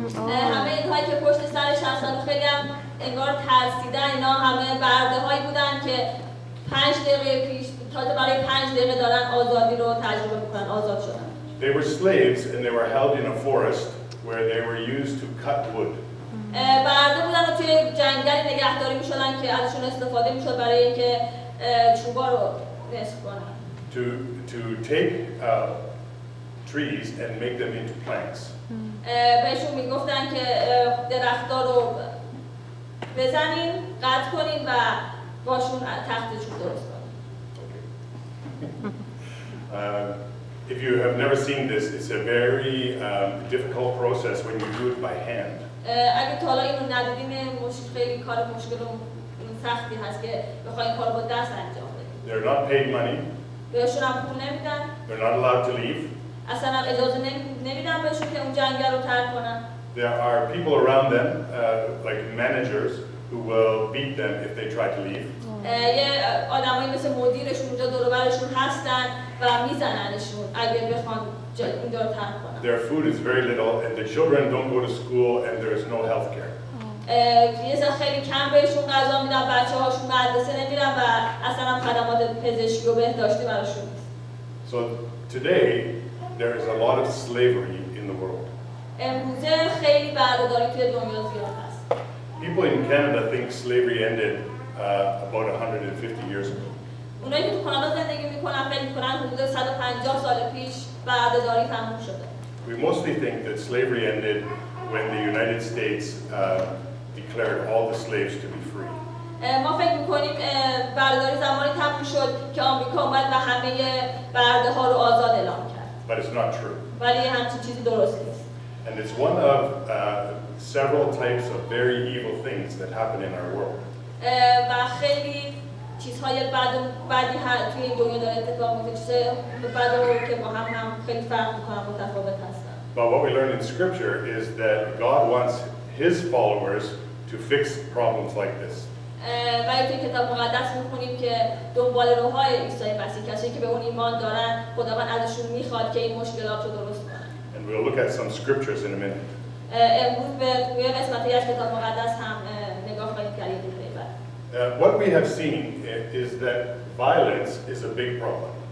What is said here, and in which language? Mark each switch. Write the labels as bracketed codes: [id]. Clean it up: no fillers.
[fa] همه اینهایی که پشت سرش هستن و خیلی هم انگار ترسیدن اینا همه برده هایی بودن که 5 دقیقه پیش تازه برای 5 دقیقه دارن آزادی رو تجربه میکنن آزاد شدن. [en] They were slaves and they were held in a forest where they were used to cut wood. [fa] برده بودن و توی جنگلی نگهداری میشدن که ازشون استفاده میشد برای اینکه چوبا رو نصف کنن. [en] To take trees and make them into planks. [fa] بهشون میگفتن که درخت‌ها رو بزنین، قطع کنین و باشون تخت چوب درست کنین. [en] If you have never seen this, it's a very difficult process when you do it by hand. [fa] اگه تا حالا اینو ندیدین خیلی کار مشکل و سختی هست که بخواین کار با دست انجام بدین. [en] They're not paid money. [fa] بهشون هم پول نمیدن. [en] They're not allowed to leave. [fa] اصلا هم اجازه نمیدن بهشون که اون جنگل رو ترک کنن. [en] There are people around them, like managers, who will beat them if they try to leave. [fa] یه آدمایی مثل مدیرشون اونجا دور و برشون هستن و میزننشون اگه بخوان اونجا رو ترک کنن. [en] Their food is very little and the children don't go to school and there is no health care. [fa] یه ذره خیلی کم بهشون غذا میدن، بچه‌هاشون مدرسه نمیرن و اصلا هم خدمات پزشکی و بهداشتی براشون نیست. [en] So today there is a lot of slavery in the world. [fa] امروزه خیلی بردهداری توی دنیا زیاد هست. [en] People in Canada think slavery ended about 150 years ago. [fa] اونایی که تو کانادا زندگی میکنن فکر میکنن حدود 150 سال پیش بردهداری تموم شده. [en] We mostly think that slavery ended when the United States declared all the slaves to be free. [fa] ما فکر میکنیم بردهداری زمانی تموم شد که آمریکا اومد و همه برده ها رو آزاد اعلام کرد. [en] But it's not true. [fa] ولی همچین چیزی درست نیست. [en] And it's one of several types of very evil things that happen in our world. [fa] و خیلی چیزهای بدی توی این دنیا داره اتفاق میفته. چیزهای بد رو که با هم خیلی فرق میکنن، متفاوت هستن. [en] But what we learn in Scripture is that God wants His followers to fix problems like this. [fa] و توی کتاب مقدس میخونیم که دنبال روهای عیسی مسیح، کسی که به اون ایمان دارن، خداوند ازشون میخواد که این مشکلات رو درست کنن. [en] And we'll look at some scriptures in a minute. [fa] امروز به توی قسمتی از کتاب مقدس هم نگاه خواهیم کرد. [en] What we have seen is that violence is a big problem.